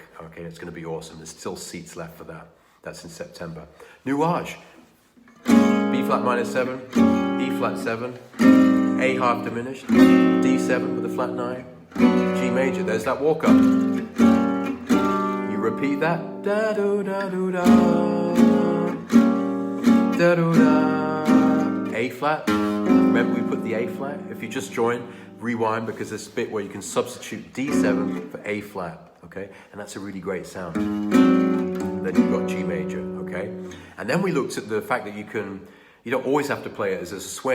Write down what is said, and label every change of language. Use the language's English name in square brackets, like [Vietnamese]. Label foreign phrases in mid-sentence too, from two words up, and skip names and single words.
[English] Okay, it's going to be awesome. There's still seats left for that. That's in September. Nuage. B flat minor 7, E flat 7, A half diminished, D7 with a flat 9, G major. There's that walk up. You repeat that. Da do da do da. Da do da. A flat. Remember we put the A flat? If you just join, rewind, because there's a bit where you can substitute D7 for A flat, okay? And that's a really great sound. Then you've got G major, okay? And then we looked at the fact that you don't always have to play it as a swing.